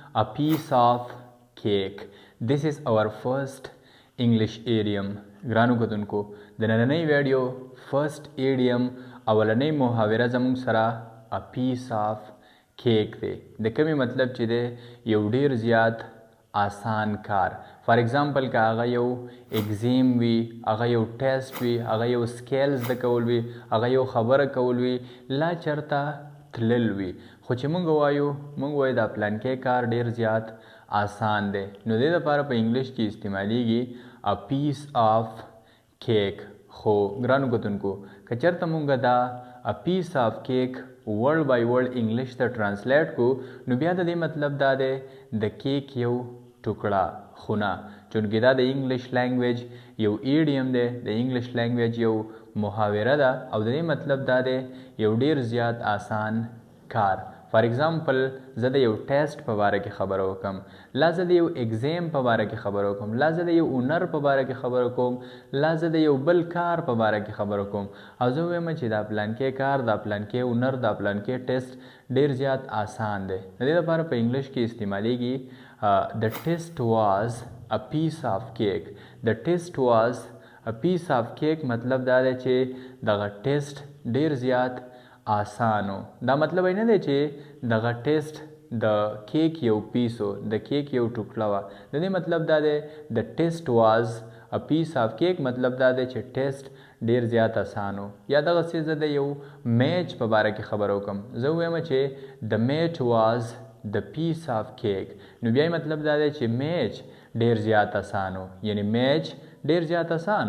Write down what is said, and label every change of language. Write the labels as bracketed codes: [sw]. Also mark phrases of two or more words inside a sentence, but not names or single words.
[en] a piece of cake. This is our first English idiom. [ps] ګرانو کتونکو د نننۍ ویډیو [en] first idiom [ps] اولنۍ محاوره زموږ سره [en] a piece of cake [ps] دی. د کومې مطلب چې دی یو ډیر زیات آسان کار. [en] for example [ps] که هغه یو اگزیم وي، هغه یو ټیسټ وي، هغه یو سکیل زده کول وي، هغه یو خبره کول وي، لا چرته تلل وي، خو چې مونږ وایو دا پلانکی کار ډیر زیات آسان دی، نو دې دپاره په انګلیش کې استعمالیږي [en] a piece of cake. [ps] خو ګرانو کتونکو که چېرته مونږ دا [en] a piece of cake word by word English [ps] ته ټرانسلیټ کو نو بیا د دې مطلب دا دی د کیک یو ټوکړه خونه، چونکې دا د [en] English language [ps] یو ایډیم دی، د [en] English language [ps] یو محاوره ده او د دې مطلب دا دی یو ډیر زیات آسان کار. [en] for example [ps] زه د یو ټیسټ په باره کې خبره وکم، لا زه د یو ایگزیم په باره کې خبره وکم، لا زه د یو اونر په باره کې خبره کوم، لا زه د یو بل کار په باره کې خبره کوم او زه ووایم چې دا پلانکی کار، دا پلانکی اونر، دا پلانکی ټیسټ ډیر زیات آسان دی. د دې لپاره په انګلیش کې استعمالیږي [en] the test was a piece of cake. the test was a piece of cake [ps] مطلب دا دی چې دغه ټیسټ ډیر زیات آسانو. دا مطلب نه دی چې دغه ټیسټ د کیک یو پیسو، د کیک یو ټوکړه وه. د دې مطلب دا دی د [en] test was a piece of cake [ps] مطلب دا دی چې ټیسټ ډیر زیات آسانو. یا دغسې زه د یو میچ په باره کې خبره وکم، زه ووایم چې د [en] match was the piece of cake, [ps] نو بیا مطلب دا دی چې میچ ډیر زیات آسانو، یعنی میچ ډیر زیات آسانو.